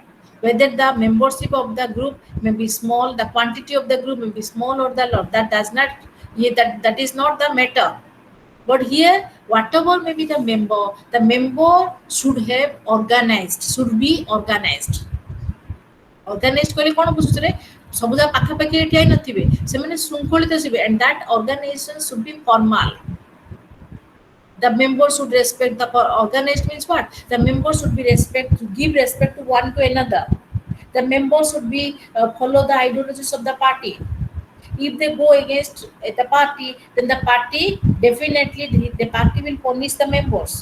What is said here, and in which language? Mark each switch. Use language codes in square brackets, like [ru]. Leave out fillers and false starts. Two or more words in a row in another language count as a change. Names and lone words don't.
[en] Whether the membership of the group may be small, the quantity of the group may be small or the lot, that does not, that is not the matter. But here, whatever may be the member should have organized, should be organized. [or] Organized କହିଲେ କ'ଣ ବୁଝୁଛରେ ସବୁ ଯାକ ପାଖାପାଖି ଠିଆ ହେଇ ନଥିବେ ସେମାନେ ଶୃଙ୍ଖଳିତ ଥିବେ [en] and that organization should be formal. The members should respect the organized means what? The members should be give respect to one to another. The members should be follow the ideologies of the party. If they go against the party, then the party definitely the party will punish the members.